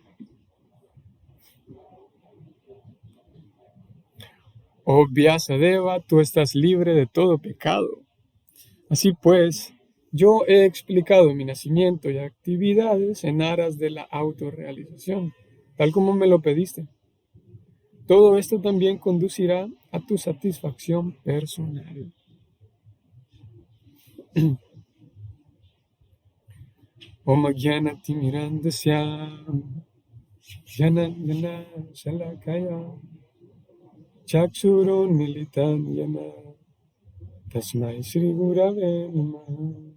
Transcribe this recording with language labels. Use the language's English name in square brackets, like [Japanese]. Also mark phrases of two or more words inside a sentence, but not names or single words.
[Spanish] Oh Vyasadeva, tú estás libre de todo pecado. Así pues, yo he explicado mi nacimiento y actividades en aras de la autorrealización, tal como me lo pediste. Todo esto también conducirá a tu satisfacción personal. [Sanskrit] Om Jnana-timirandasya Jnana Shalakaya Chakshurunmilitam Yena Tasmai Shri Gurave Namaha